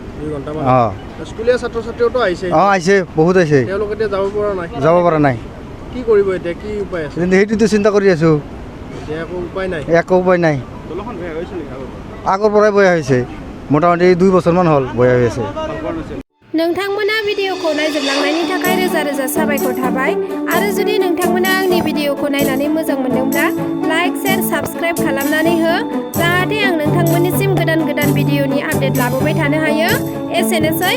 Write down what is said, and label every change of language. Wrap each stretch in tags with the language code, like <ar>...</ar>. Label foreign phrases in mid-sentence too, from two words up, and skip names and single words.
<as>2 ঘণ্টামান। স্কুলীয়া ছাত্ৰ ছাত্ৰীওতো আহিছে? আহিছে, বহুত আহিছে। তেওঁলোকে এতিয়া যাব পৰা নাই? কি কৰিব এতিয়া, কি উপায় আছে? সেইটোতো চিন্তা কৰি আছোঁ। এতিয়া একো উপায় নাই? একো উপায় নাই। দলংখন বেয়া হৈছে নেকি? আগৰ পৰাই বয়া হৈছে, মোটামুটি 2 বছৰমান হ'ল বয়া হৈ আছে।</as> <brx>नोंथांमोना भिडिअखौ नायजोबलांनायनि थाखाय रोजा रोजा साबायखर थाबाय। आरो जुदि नोंथांमोना आंनि भिडिअखौ नायनानै मोजां मोनदोंब्ला</brx> <en>like share subscribe</en> <brx>खालामनानै हो, जाहाथे आं नोंथांमोननिसिम गोदान भिडिअनि आपडेट लाबोबाय थानो हायो।</brx>